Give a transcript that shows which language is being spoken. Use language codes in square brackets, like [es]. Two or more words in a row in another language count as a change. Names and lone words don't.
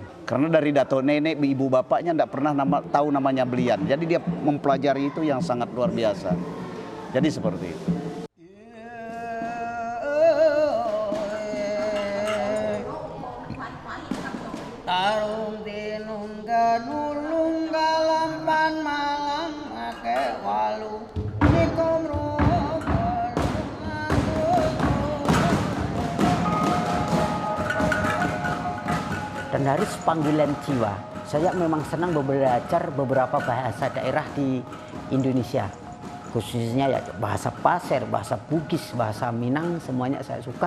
[id] Karena dari datuk nenek, ibu bapaknya tidak pernah tahu namanya belian. Jadi dia mempelajari itu yang sangat luar biasa. Jadi seperti itu. Tarung dinung ganulung galampan malam ake walu nikom Dan harus panggilan jiwa. Saya memang senang belajar beberapa bahasa daerah di Indonesia. Khususnya ya bahasa Pasir, bahasa Bugis, bahasa Minang, semuanya saya suka.